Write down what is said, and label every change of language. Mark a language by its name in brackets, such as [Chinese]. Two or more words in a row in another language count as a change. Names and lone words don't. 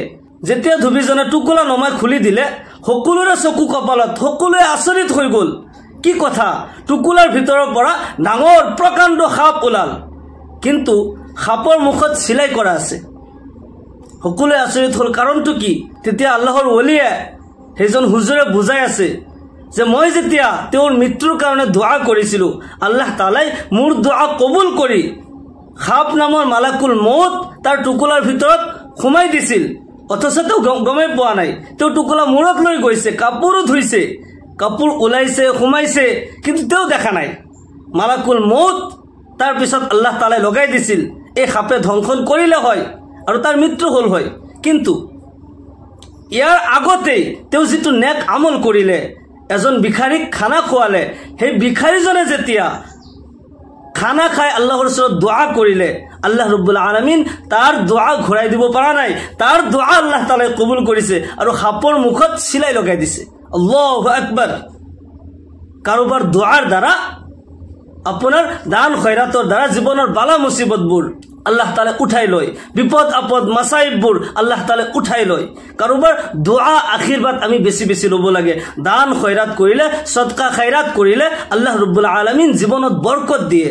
[Assamese] যেতিয়া ধুবিজনে টুকুলা নমাই খুলি দিলে, সকলোৰে চকু কপালত, সকলোৱে আচৰিত হৈ গ'ল, কি কথা, টুকুলাৰ ভিতৰৰ পৰা ডাঙৰ প্ৰকাণ্ড সাপ ওলাল, কিন্তু সাপৰ মুখত চিলাই কৰা আছে। সকলোৱে আচৰিত হ'ল, কাৰণটো কি? তেতিয়া আল্লাহৰ ওলিয়ে সেইজন হুজুৰে বুজাই আছে যে মই যেতিয়া তেওঁৰ মৃত্যুৰ কাৰণে দোয়া কৰিছিলোঁ, আল্লাহ তাআলাই মোৰ দোয়া কবুল কৰি সাপ নামৰ [Arabic] ملك الموت [Assamese] তাৰ টুকুলাৰ ভিতৰত সোমাই দিছিল, অথচ তেওঁ গমেই পোৱা নাই। তেওঁ টুকুলা মূৰত লৈ গৈছে, কাপোৰো ধুইছে, কাপোৰ ওলাইছে সোমাইছে, কিন্তু তেওঁ দেখা নাই [Arabic] ملك الموت. [Assamese] তাৰ পিছত আল্লাহ তাআলাই লগাই দিছিল, এই সাপে ধ্বংসন কৰিলে হয় আৰু তাৰ মৃত্যু হ'ল হয়। কিন্তু ইয়াৰ আগতেই তেওঁ যিটো নেক আমল কৰিলে, এজন ভিখাৰীক খানা খোৱালে, সেই ভিখাৰীজনে যেতিয়া খানা খাই আল্লাহৰ ওচৰত দোয়া কৰিলে, [Arabic] الله رب العالمين [Assamese] তাৰ দোয়া ঘূৰাই দিব পৰা নাই, তাৰ দোয়া আল্লাহ তাআলাই কবুল কৰিছে আৰু সাপৰ মুখত চিলাই লগাই দিছে। [Arabic] الله أكبر. [Assamese] কাৰোবাৰ দোয়াৰ দ্বাৰা, আপোনাৰ দান খয়ৰাতৰ দ্বাৰা জীৱনৰ বালা মুসিবতবোৰ আল্লাহ তাআলাই উঠাই লয়, বিপদ আপদ মাসাইববোৰ আল্লাহ তাআলাই উঠাই লয়। কাৰোবাৰ দোয়া আশীৰ্বাদ আমি বেছি বেছি ল'ব লাগে। দান খয়ৰাত কৰিলে, সদকা খায়ৰাত কৰিলে [Arabic] الله رب العالمين [Assamese] জীৱনত বৰকত দিয়ে।